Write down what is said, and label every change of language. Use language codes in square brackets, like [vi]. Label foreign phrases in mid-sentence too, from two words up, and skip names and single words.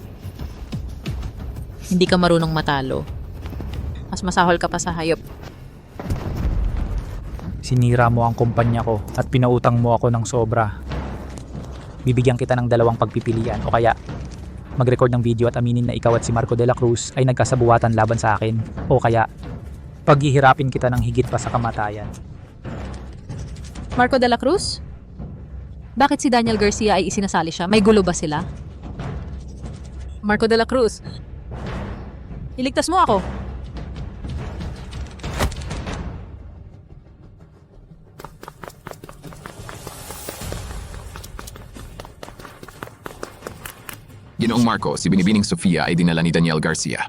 [tl] Hindi ka marunong matalo. Mas masahol ka pa sa hayop. Sinira mo ang kumpanya ko at pinautang mo ako ng sobra. Bibigyan kita ng dalawang pagpipilian o kaya mag-record ng video at aminin na ikaw at si Marco de la Cruz ay nagkasabuatan laban sa akin o kaya paghihirapin kita ng higit pa sa kamatayan. Marco de la Cruz? Bakit si Daniel Garcia ay isinasali siya? May gulo ba sila? Marco de la Cruz, iligtas mo ako. Ginoong Marco, si Binibining Sofia ay dinala ni Daniel Garcia.